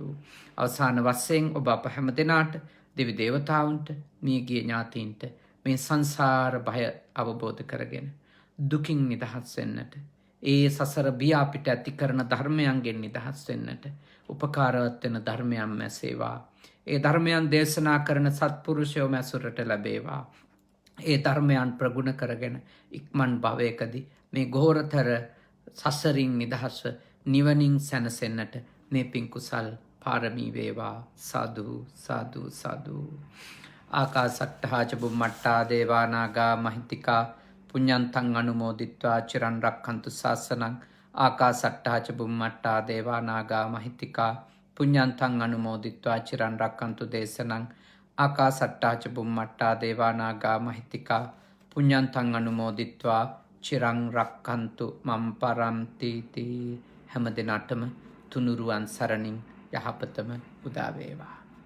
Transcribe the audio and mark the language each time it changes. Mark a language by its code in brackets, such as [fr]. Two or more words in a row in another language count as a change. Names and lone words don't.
[si] අවසාන වශයෙන් ඔබ අප හැම දෙනාට දෙවි දේවතාවුන්ට මියගිය ඥාතීන්ට මේ සංසාර භය අවබෝධ කරගෙන දුකින් නිදහස් වෙන්නට ඒ සසර බිය අපිට ඇති කරන ධර්මයන්ගෙන් නිදහස් වෙන්නට උපකාරවත් වෙන ධර්මයන් මැසේවා. ඒ ධර්මයන් දේශනා කරන සත්පුරුෂයෝ මැසුරට ලැබේවා. ඒ ධර්මයන් ප්‍රගුණ කරගෙන ඉක්මන් භවයකදී මේ ගෝරතර සසරින් නිදහස්ව නිවනින් සැනසෙන්නට මේ පින් කුසල් පාරමී වේවා. සාදු සාදු සාදු. [pi] ආකාසට්ඨා ච බුම්මට්ඨා දේවා නාග මහිත්‍තිකා පුඤ්ඤන්තං අනුමෝදිත්වා චිරන් රක්ඛන්තු ශාසනං. ආකාසට්ඨා ච බුම්මට්ඨා දේවා නාග මහිත්‍තිකා පුඤ්ඤන්තං අනුමෝදිත්වා චිරන් රක්ඛන්තු දේශනං. ආකාසට්ඨා ච බුම්මට්ඨා දේවා නාග මහිත්‍තිකා පුඤ්ඤන්තං අනුමෝදිත්වා චිරං රක්ඛන්තු මම් පරන්ති තී. [si] හැම දිනටම තුනුරුවන් සරණින් යහපතම උදා වේවා.